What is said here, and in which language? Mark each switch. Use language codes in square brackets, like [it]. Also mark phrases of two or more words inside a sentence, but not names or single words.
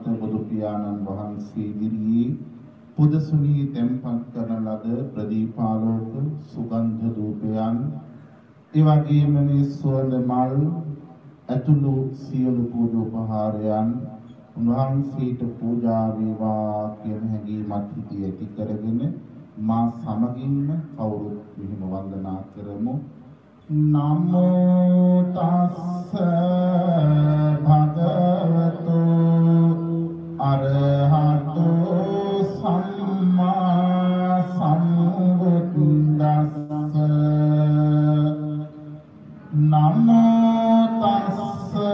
[si] බුදු පියාණන් වහන්සේ ඉදිරියේ පුදසුනී තැන්පත් කරන ලද ප්‍රදීපාලෝක සුගන්ධ ධූපයන් ඒ වගේම මේ සුවඳ මල් ඇතුළු සියලු පූජෝපහාරයන් උන්වහන්සේට පූජා වේවා කියන හැඟීමත් හිතේ ඇති කරගෙන මා සමගින්ම කවුරුත් මෙහිම වන්දනා කරමු [pi] නමෝ තස්ස භගවතු අරහතෝ සම්මා සම්බුද්දස්ස නමෝ තස්ස